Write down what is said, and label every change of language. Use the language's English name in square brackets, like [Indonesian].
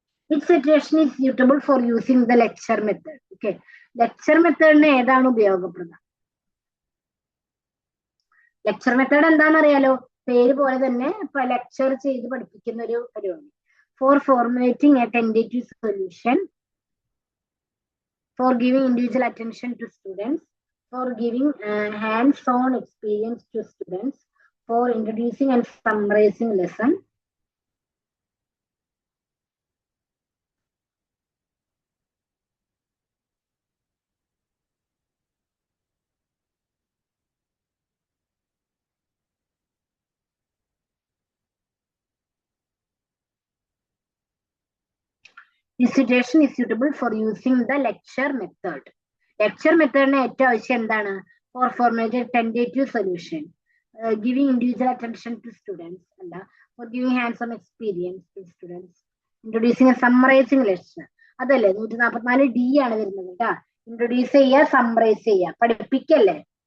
[English] Which situation is suitable for using the lecture method? Okay, lecture method [Malayalam] ഏതാണ് ഉപയോഗപ്രദം? Lecture method എന്താണെന്ന് അറിയാലോ, പേര് പോലെ തന്നെ ഇപ്പൊ ലെക്ചർ ചെയ്ത് പഠിപ്പിക്കുന്ന ഒരു പരിപാടി. [English] For formulating a tentative solution, for giving individual attention to students, for giving hands on experience to students, for introducing and summarising lesson. This situation is suitable for using the lecture method. [Malayalam] Lecture മെത്തേഡിന് ഏറ്റവും ആവശ്യം എന്താണ്? [English] For formulated tentative solution, giving individual attention to students അല്ല, for giving hands on experience to students, introducing summarising lesson. [Malayalam] അതല്ലേ 144D ആണ് വരുന്നത് കേട്ടാ. Introduce ചെയ്യുക, summarise ചെയ്യുക, പഠിപ്പിക്കല്ലേ.